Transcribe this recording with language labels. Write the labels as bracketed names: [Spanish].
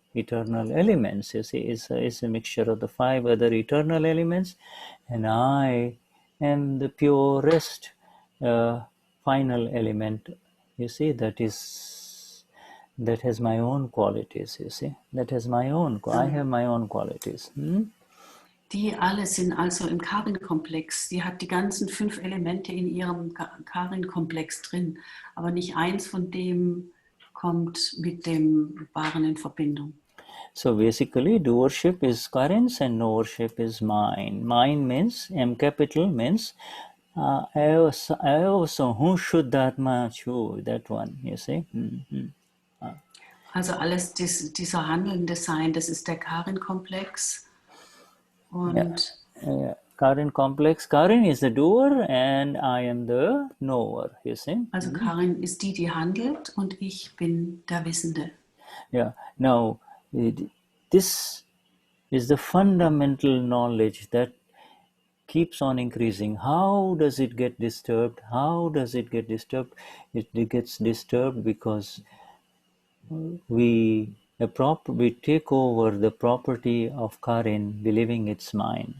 [English] eternal elements. You see, it's a mixture of the 5 other eternal elements, and I am the purest final element. You see, that has my own qualities. You see, that has my own. I have my own qualities. [German] Die alle sind also im Karin-Komplex. Die hat die ganzen 5 Elemente in ihrem Karin-Komplex drin, aber nicht eins von dem kommt mit dem Wahren in Verbindung. [English] So basically, doership is Karin's and knowership is mine. Mine means, M capital means, I also, who Shuddhatma chu, that one, you see. [German] Also alles dieser handelnde Sein, das ist der Karin-Komplex. Und [English] Karin complex. Karin is the doer and I am the knower, you see. [German] Also Karin ist die handelt und ich bin der Wissende. [English] Yeah. Now, this is the fundamental knowledge that keeps on increasing. How does it get disturbed? How does it get disturbed? It gets disturbed because we take over the property of Karin, believing it's mine.